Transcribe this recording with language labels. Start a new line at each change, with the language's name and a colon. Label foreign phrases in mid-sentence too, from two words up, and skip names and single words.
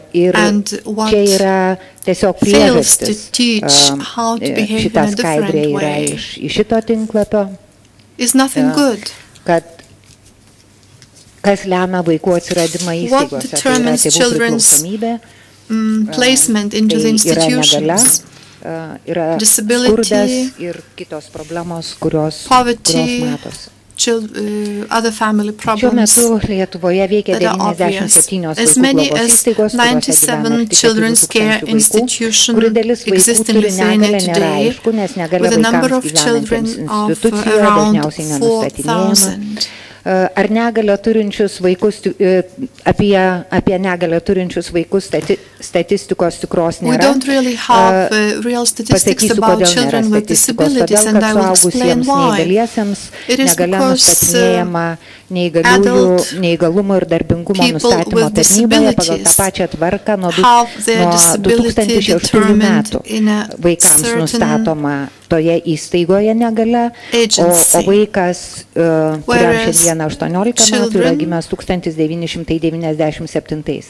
Lithuanian: Ir čia yra tiesiog priežastis. Šita skaidrė yra iš šito tinklapio, kas lemia vaikų atsiradimą įstaigose, tai yra tėvų priklausomybė,
English: placement into the institutions,
Lithuanian: yra skurdas ir kitos problemos, kurios matosi.
English: Other family problems that are obvious. As many as 97 children's care institutions exist in Lithuania today, with a number of children of around 4,000.
Lithuanian: Ar negalę turinčius vaikus, apie negalę turinčius vaikus statistikos tikros nėra.
English: We don't really have real statistics about children with disabilities, and I will explain why. It is because
Lithuanian: neįgalumo ir darbingumo nustatymo tarnyboje pagal tą pačią tvarką nuo 2006 metų vaikams nustatoma toje įstaigoje negalia, o vaikas, kuriam šiandieną 18 metų, yra gimęs 1997.